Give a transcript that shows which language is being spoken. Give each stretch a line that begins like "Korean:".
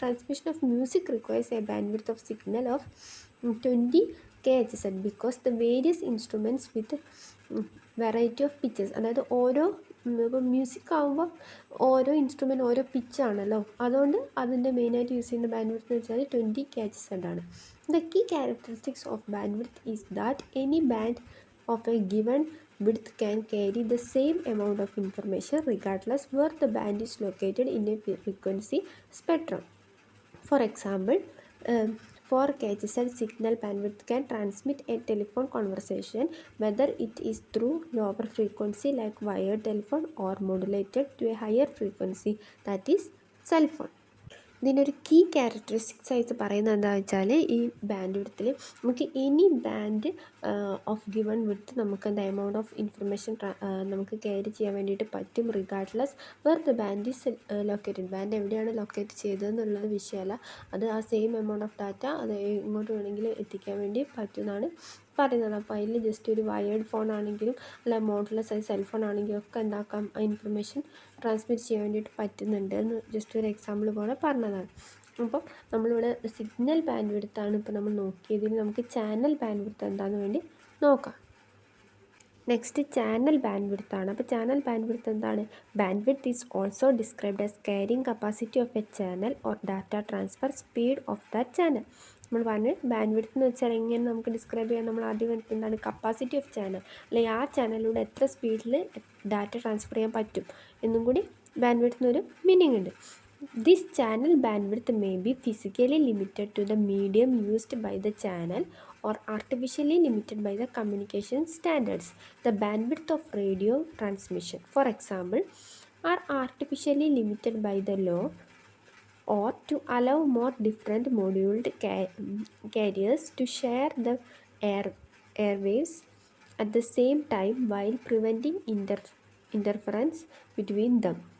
English: Transmission of music requires a bandwidth of signal of 20 Hz because the various instruments with variety of pitches.
Malayalam: അതായത് ഓരോ ഇപ്പോൾ music ആകുമ്പോൾ ഓരോ instrument ഓരോ പിച്ചാണല്ലോ, അതുകൊണ്ട് അതിൻ്റെ മെയിനായിട്ട് യൂസ് ചെയ്യുന്ന ബാൻഡ്വിഡ്ത്ത് എന്ന് വെച്ചാൽ 20 Hz ആണ്.
English: The key characteristics of bandwidth is that any band of a given width can carry the same amount of information regardless where the band is located in a frequency spectrum. For example, 4 Hz signal bandwidth can transmit a telephone conversation whether it is through lower frequency like wired telephone or modulated to a higher frequency, that is cell phone.
Malayalam: ഇതിനൊരു key characteristics ആയിട്ട് പറയുന്നത് എന്താണെന്ന് വെച്ചാൽ, ഈ band വിഡ്ത്തിൽ നമുക്ക്
English: any band of given width
Malayalam: നമുക്ക് എന്താ amount of information നമുക്ക് ക്യാരി ചെയ്യാൻ വേണ്ടിയിട്ട് പറ്റും,
English: Regardless where the band is located.
Malayalam: Band എവിടെയാണ് ലൊക്കേറ്റ് ചെയ്തതെന്നുള്ളത് വിഷയമല്ല, അത് ആ സെയിം എമൗണ്ട് ഓഫ് ഡാറ്റ അത് ഇങ്ങോട്ട് വേണമെങ്കിൽ എത്തിക്കാൻ വേണ്ടി പറ്റുമെന്നാണ് പറയുന്നത്. അപ്പോൾ അതിൽ ജസ്റ്റ് ഒരു വയേർഡ് ഫോൺ ആണെങ്കിലും അല്ല മോഡ്ലെസ് സെൽ ഫോൺ ആണെങ്കിലും ഒക്കെ എന്താക്കാം ആ ഇൻഫർമേഷൻ ട്രാൻസ്മിറ്റ് ചെയ്യാൻ വേണ്ടിയിട്ട് പറ്റുന്നുണ്ട് എന്ന് ജസ്റ്റ് ഒരു എക്സാമ്പിൾ പോലെ പറഞ്ഞതാണ്. അപ്പം നമ്മളിവിടെ സിഗ്നൽ ബാൻഡ് വിഡ്ത്താണ് ഇപ്പോൾ നമ്മൾ നോക്കിയതിൽ നമുക്ക് ചാനൽ ബാൻഡ് വിഡ്ത്ത് എന്താണെന്ന് വേണ്ടി നോക്കാം. Next channel band വിഡ്ത്താണ്. അപ്പോൾ ചാനൽ ബാൻഡ് വിഡ്ത്ത് എന്താണ്?
English: Bandwidth is also described as carrying capacity of a channel or data transfer speed of that channel.
Malayalam: നമ്മൾ പറഞ്ഞ് ബാൻഡ് വിഡ്ത്ത് എന്ന് വെച്ചാൽ എങ്ങനെ നമുക്ക് ഡിസ്ക്രൈബ് ചെയ്യാൻ, നമ്മൾ ആദ്യം എന്താണ് കപ്പാസിറ്റി ഓഫ് ചാനൽ, അല്ലെങ്കിൽ ആ ചാനലിലൂടെ എത്ര സ്പീഡിൽ ഡാറ്റ ട്രാൻസ്ഫർ ചെയ്യാൻ പറ്റും എന്നും കൂടി ബാൻഡ് വിഡ്ത്തിനൊരു മീനിങ് ഉണ്ട്.
English: This channel bandwidth may be physically limited to the medium used by the channel or artificially limited by the communication standards. The bandwidth of radio transmission, for example, are artificially limited by the law or to allow more different moduled carriers to share the airwaves at the same time while preventing interference between them.